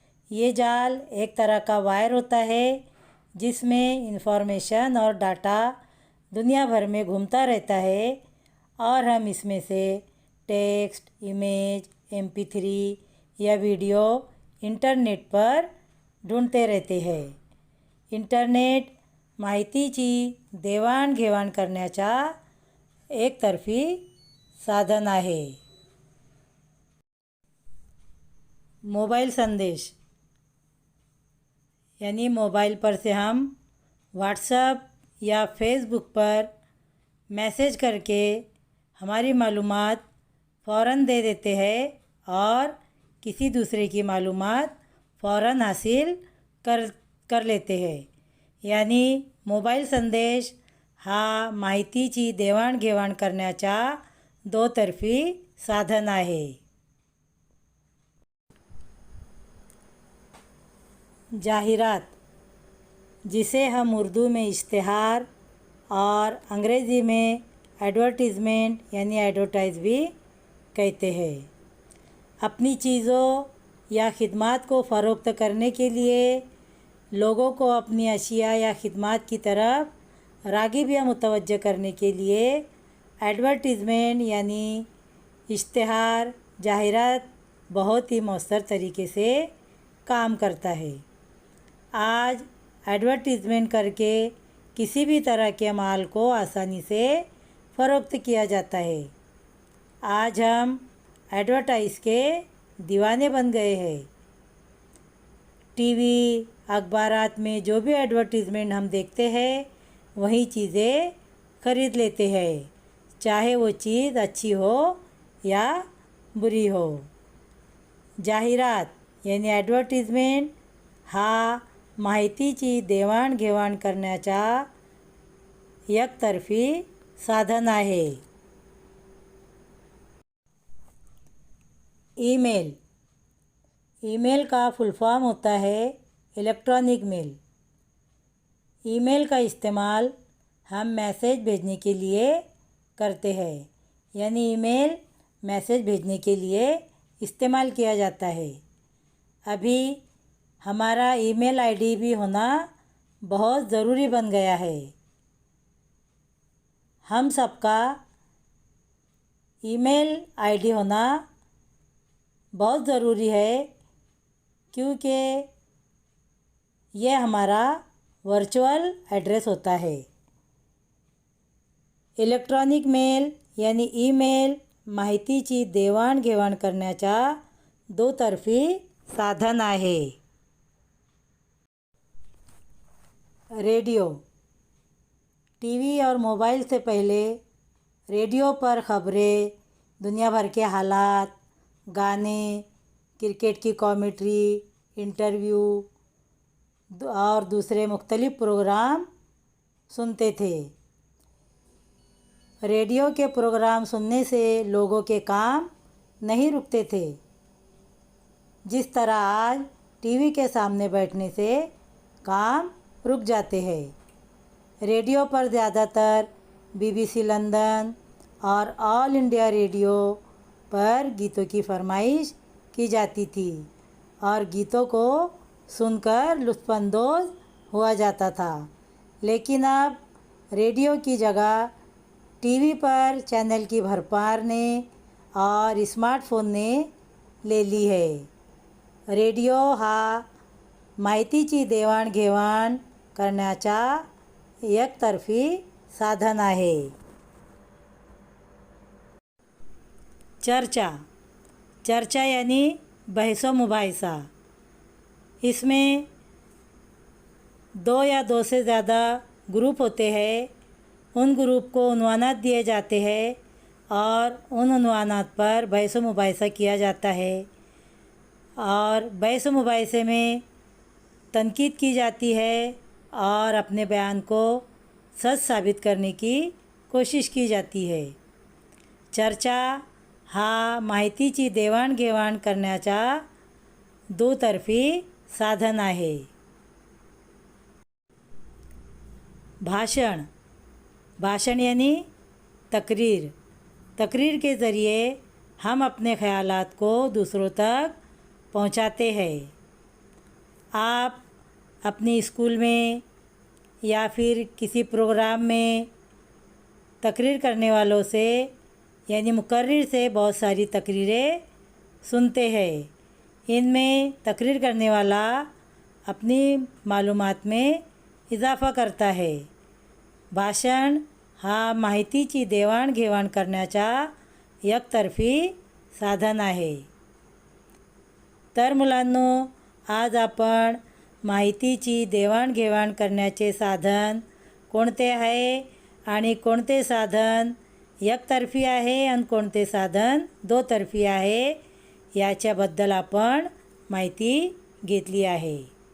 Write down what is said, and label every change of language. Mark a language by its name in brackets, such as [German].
[Hindi] ये जाल एक तरह का वायर होता है जिसमें इंफॉर्मेशन और डाटा दुनिया भर में घूमता रहता है और हम इसमें से टेक्स्ट, इमेज, MP3 या वीडियो इंटरनेट पर ढूंढते रहते हैं. [Marathi] इंटरनेट माहितीची देवाणघेवाण करण्याचा एकतर्फी साधन आहे. [Hindi] मोबाइल संदेश यानी मोबाइल पर से हम व्हाट्सएप या फेसबुक पर मैसेज करके हमारी मालूमात फ़ौरन दे देते हैं और किसी दूसरे की मालूमात फ़ौरन हासिल कर लेते हैं. [Marathi] यानी मोबाइल संदेश हा माहितीची देवाणघेवाण करण्याचा दोतर्फी साधन आहे. [Hindi] जाहिरात, जिसे हम उर्दू में इश्तिहार और अंग्रेज़ी में एडवर्टीज़मेंट यानी एडवर्टाइज़ भी कहते हैं. अपनी चीज़ों या खिदमात को फ़रोख्त करने के लिए लोगों को अपनी अशिया या खिदमात की तरफ राग़िब या मुतवज्जह करने के लिए एडवर्टीज़मेंट यानी इश्तिहार, जाहिरात बहुत ही मौसर तरीके से काम करता है. आज एडवर्टीज़मेंट करके किसी भी तरह के माल को आसानी से फ़रोख्त किया जाता है. आज हम एडवर्टाइज़ के दीवाने बन गए हैं. टीवी, अखबारात में जो भी एडवर्टीज़मेंट हम देखते हैं वही चीज़ें ख़रीद लेते हैं, चाहे वो चीज़ अच्छी हो या बुरी हो. [Marathi] जाहिरात यानी ॲडव्हर्टिजमेंट हा माहितीची देवाणघेवाण करण्याचा एकतर्फी साधन आहे. [Hindi] ईमेल का फुल फॉर्म होता है इलेक्ट्रॉनिक मेल. ईमेल का इस्तेमाल हम मैसेज भेजने के लिए करते हैं. यानी ईमेल मैसेज भेजने के लिए इस्तेमाल किया जाता है. अभी हमारा ईमेल आईडी भी होना बहुत ज़रूरी बन गया है. हम सबका ईमेल आईडी होना बहुत ज़रूरी है क्योंकि ये हमारा वर्चुअल एड्रेस होता है. [Marathi] इलेक्ट्रॉनिक मेल यानी ईमेल माहितीची देवाणघेवाण करण्याचा दुतर्फी साधन आहे. [Hindi] रेडियो. टीवी और मोबाइल से पहले रेडियो पर ख़बरें, दुनिया भर के हालात, गाने, क्रिकेट की कॉमेंट्री, इंटरव्यू और दूसरे मुख्तलिफ़ प्रोग्राम सुनते थे. रेडियो के प्रोग्राम सुनने से लोगों के काम नहीं रुकते थे, जिस तरह आज टीवी के सामने बैठने से काम रुक जाते हैं. रेडियो पर ज़्यादातर BBC लंदन और ऑल इंडिया रेडियो पर गीतों की फरमाइश की जाती थी और गीतों को सुनकर लुत्फ़अंदोज़ हुआ जाता था। लेकिन अब रेडियो की जगह टीवी पर चैनल की भरमार ने और स्मार्टफोन ने ले ली है। [Marathi] रेडिओ हा माहितीची देवाणघेवाण करण्याचा एकतर्फी साधन आहे। [Hindi] चर्चा यानी बहस व मुबाहिसा। इसमें 2 या 2 से ज़्यादा ग्रुप होते हैं। उन ग्रुप को उन्वानात दिए जाते हैं और उन उन्वानात पर बहस व मुबाहिसा किया जाता है और बहस व मुबाहिसे में तनकीद की जाती है और अपने बयान को सच साबित करने की कोशिश की जाती है। [Marathi] चर्चा हा माहितीची देवाणघेवाण करण्याचा दुतर्फी साधन आहे। [Hindi] भाषण यानी तकरीर के ज़रिए हम अपने ख़यालात को दूसरों तक पहुंचाते हैं। आप अपनी स्कूल में या फिर किसी प्रोग्राम में तकरीर करने वालों से यानी मुकर्रिर से बहुत सारी तकरीरें सुनते हैं। इनमें तकरीर करने वाला अपनी मालूमात में इजाफ़ा करता है। [Marathi] भाषण हा माहितीची देवाणघेवाण करण्याचा एकतर्फी साधन आहे। तर मुलांनो, आज आपण माहितीची देवाणघेवाण करण्याचे साधन कोणते आहे आणि कोणते साधन एकतर्फी आहे आणि कोणते साधन दोतर्फी आहे याच्याबद्दल आपण माहिती घेतली आहे।